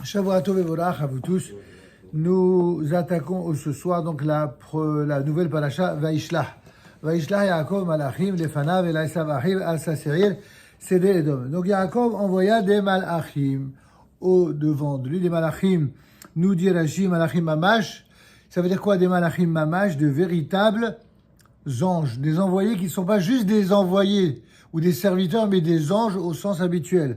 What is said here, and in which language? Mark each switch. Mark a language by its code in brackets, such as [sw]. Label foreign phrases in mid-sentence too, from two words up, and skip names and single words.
[he] שבוע טוב [fr] et Vorach à vous tous. Nous attaquons ce soir donc la nouvelle paracha Vaishlach. [he] וישלח יעקב מלאכים לפניו אל עשו אחיו אל ססריר סדר אדום. [fr] Donc Yaakov envoya des Malachim au devant de lui. Des Malachim, nous dit Rashi, [he] מלאכים ממש. [fr] Ça veut dire quoi des [he] מלאכים ממש? [fr] De véritables anges, des envoyés qui ne sont pas juste des envoyés ou des serviteurs, mais des anges au sens habituel.